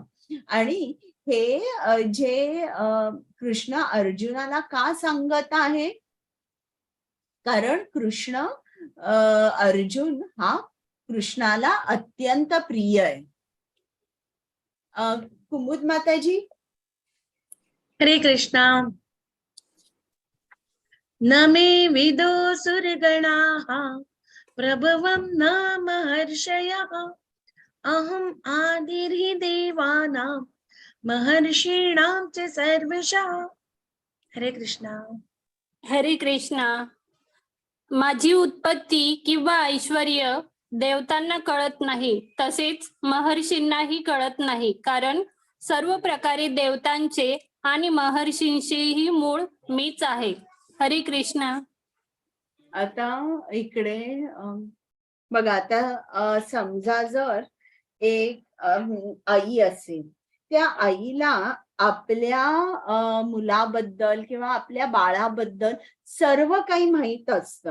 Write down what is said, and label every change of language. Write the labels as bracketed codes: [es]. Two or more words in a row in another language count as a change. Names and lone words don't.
[mr] आणि हे जे कृष्ण अर्जुनाला का सांगत आहे, कारण कृष्ण अर्जुन हा कृष्णाला अत्यंत प्रिय आहे. कुमुद माताजी. हरे कृष्णा. [sa] न मे विदो सुरगणाः प्रभवं न महर्षयः अहम् आदिर्हि देवानां महर्षीणां च सर्वशः. [mr] हरे कृष्णा. हरे कृष्णा. माझी उत्पत्ती किंवा ऐश्वर देवतांना कळत नाही, तसेच महर्षींनाही कळत नाही, कारण सर्व प्रकारे देवतांचे आणि महर्षींचेही मूळ मीच आहे. हरे कृष्ण. आता इकडे बघा, आता समजा जर एक आई असेल, त्या आईला आपल्या मुलाबद्दल किंवा आपल्या बाळाबद्दल सर्व काही माहित असतं.